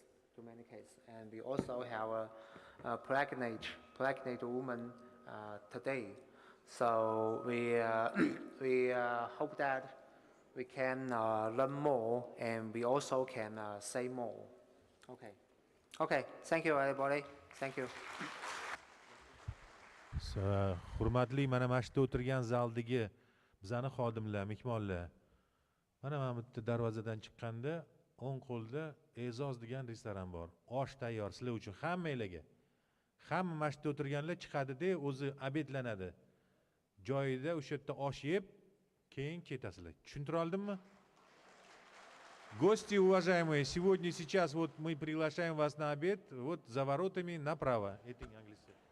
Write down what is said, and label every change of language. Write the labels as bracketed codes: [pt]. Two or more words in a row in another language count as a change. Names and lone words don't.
[en] And we also have a pregnant woman today. So we hope that we can learn more, and we also can say more. Okay. Okay. Thank you, everybody. Thank you. [uz] Hurmatli, mana mashta o'tirgan zaldagi bizani xodimlar, mehmonlar. Mana bu yerda darvozadan chiqqanda o'ng qo'lda E'zoz degan restoran bor. Osh tayyor sizlar uchun hammanglarga. Hamma mashta o'tirganlar chiqadi-da, o'zi obedlanadi. Joyida o'sha yerda osh yeb, keyin ketasizlar. Tushuntira oldimmi? [ru] Гости, уважаемые, сегодня, сейчас вот мы приглашаем вас на обед, вот за воротами направо. Это английский.